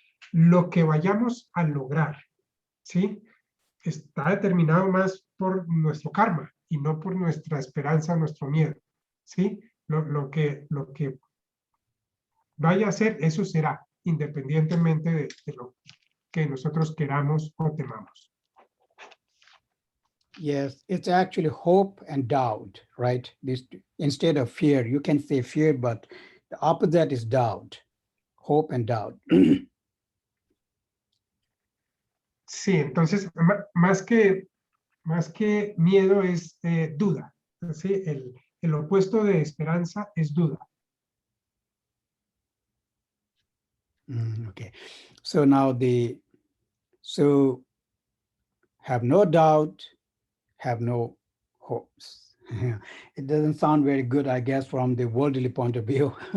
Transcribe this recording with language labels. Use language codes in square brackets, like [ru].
[es] Lo que vayamos a lograr, ¿sí? Está determinado más por nuestro karma y no por nuestra esperanza, nuestro miedo, ¿sí? Lo que vaya a ser, eso será, independientemente de lo que nosotros queramos o temamos. [en] yes, it's actually hope and doubt, right? This, instead of fear, you can say fear, but the opposite is doubt, hope and doubt. [es] Sí, entonces, más que miedo es duda, ¿sí? El opuesto de esperanza es duda. [en] Okay, so now so have no doubt, have no hopes. It doesn't sound very good, I guess, from the worldly point of view.